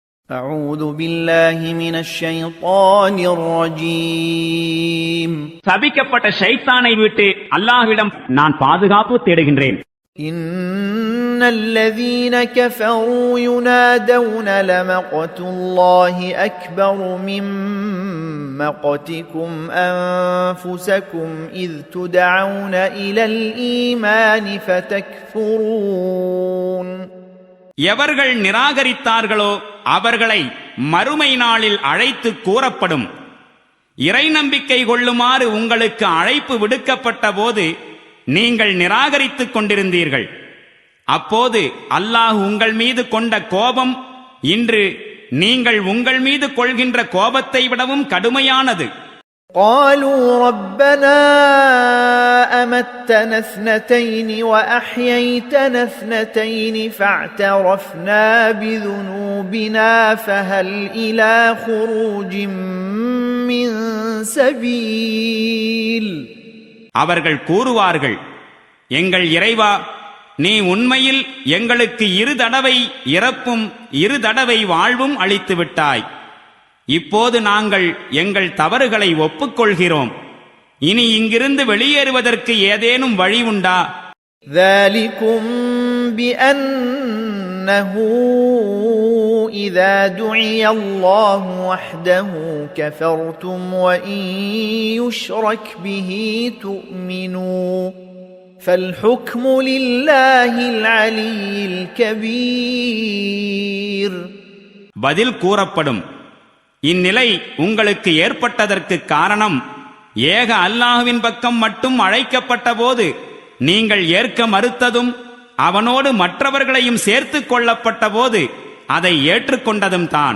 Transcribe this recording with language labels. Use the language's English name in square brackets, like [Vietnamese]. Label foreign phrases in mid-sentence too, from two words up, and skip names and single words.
[Arabic] أعوذ بالله من الشيطان الرجيم [Tamil] சபிக்கப்பட்ட ஷைத்தானை விட்டு அல்லாஹ்விடம் நான் பாதுகாப்பு தேடுகின்றேன். [Arabic] إن الذين كفروا ينادون لمقت الله أكبر من مقتكم أنفسكم إذ تدعون إلى الإيمان فتكفرون. [Tamil] எவர்கள் நிராகரித்தார்களோ அவர்களை மறுமை நாளில் அழைத்து கூறப்படும், இறை நம்பிக்கை கொள்ளுமாறு உங்களுக்கு அழைப்பு விடுக்கப்பட்ட போது நீங்கள் நிராகரித்துக் கொண்டிருந்தீர்கள். அப்போது அல்லாஹ் உங்கள் மீது கொண்ட கோபம் இன்று நீங்கள் உங்கள் மீது கொள்கின்ற கோபத்தை விடவும் கடுமையானது. [Arabic] قالوا ربنا أمتنا اثنتين وأحييتنا اثنتين فاعترفنا بذنوبنا فهل إلى خروج من سبيل. [Tamil] அவர்கள் கூறுவார்கள், எங்கள் இறைவா, நீ உண்மையில் எங்களுக்கு 2 தடவை இறப்பும் 2 தடவை வாழ்வும் அளித்து விட்டாய். இப்போது நாங்கள் எங்கள் தவறுகளை ஒப்புக்கொள்கிறோம். இனி இங்கிருந்து வெளியேறுவதற்கு ஏதேனும் வழி உண்டா? [Arabic] ذلكم بأنه إذا دعي الله وحده كفرتم وإن يشرك به تؤمنوا فالحكم لله العلي الكبير. [Tamil] பதில் கூறப்படும், இந்நிலை உங்களுக்கு ஏற்பட்டதற்கு காரணம் ஏக அல்லாஹ்வின் பக்கம் மட்டும் அழைக்கப்பட்ட போது நீங்கள் ஏற்க மறுத்ததும் அவனோடு மற்றவர்களையும் சேர்த்துக் கொள்ளப்பட்ட போது அதை ஏற்றுக்கொண்டதும் தான்.